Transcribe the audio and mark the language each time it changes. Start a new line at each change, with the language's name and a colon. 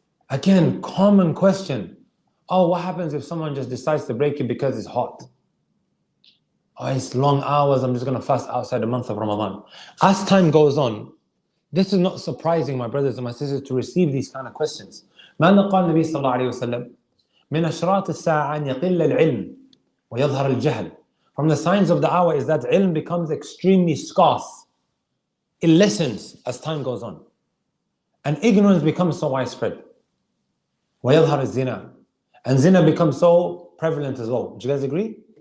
English: Again, common question. Oh, what happens if someone just decides to break it because it's hot? Oh, it's long hours, I'm just going to fast outside the month of Ramadan. As time goes on, this is not surprising, my brothers and my sisters, to receive these kind of questions.
Arabic: ماذا قال النبي صلى الله عليه وسلم من أشراط الساعة أن يقل العلم ويظهر الجهل.
English: From the signs of the hour is that ilm becomes extremely scarce. It lessens as time goes on. And ignorance becomes so widespread.
Arabic: ويظهر الزنا.
English: And zina becomes so prevalent as well. Do you guys agree?